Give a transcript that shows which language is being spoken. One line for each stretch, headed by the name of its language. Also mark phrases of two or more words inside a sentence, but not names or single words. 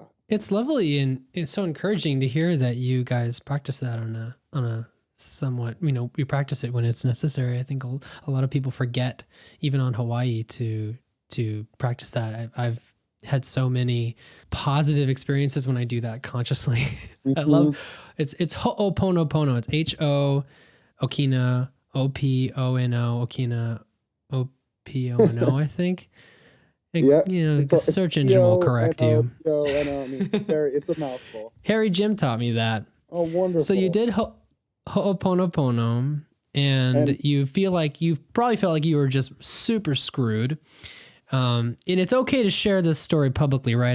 English: It's lovely, and it's so encouraging to hear that you guys practice that on a somewhat, we practice it when it's necessary. I think a lot of people forget, even on Hawaii, to practice that. I've had so many positive experiences when I do that consciously. I love it's Ho'oponopono. It's H-O Okina O-P-O-N-O Okina O-P-O-N-O, I think. The search engine will correct you. It's a mouthful. Harry Jim taught me that. Oh, wonderful. So you did Ho'oponopono, and you probably felt like you were just super screwed. And it's okay to share this story publicly, right?